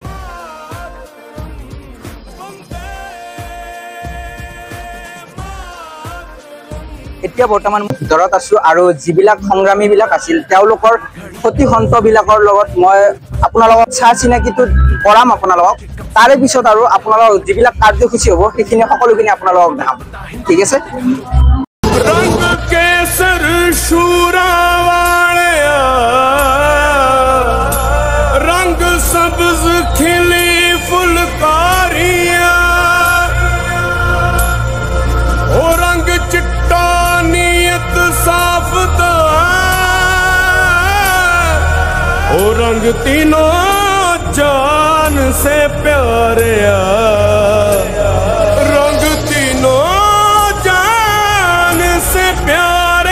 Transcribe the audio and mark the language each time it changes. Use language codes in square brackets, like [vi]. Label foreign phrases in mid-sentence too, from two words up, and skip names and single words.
[as] এতিয়া বৰ্তমান ভিতৰত আছো আৰু যিবিলাক সংগ্ৰামী বিলাক আছিল তেওঁলোকৰ সতি সন্ত বিলাকৰ লগত মই আপোনালোকক চিনাকিটো কৰাম আপোনালোকক তাৰে পিছত আৰু আপোনালোক যিবিলাক কাৰ্যসূচী হ'ব সেইখিনি সকলোখিনি আপোনালোকক দেখাম ঠিক আছে [pa] ਰੰਗ ਕੇਸਰ ਸ਼ੂਰਾਵਾਲਿਆ ਰੰਗ ਸਬਜ਼ ਖਿਲੀ ਫੁਲਕਾਰੀਆਂ [hi] ओ रंग चिट्टा नियत साफ ओ रंग तीनों जान से प्यारे रंग तीनों जान से प्यारे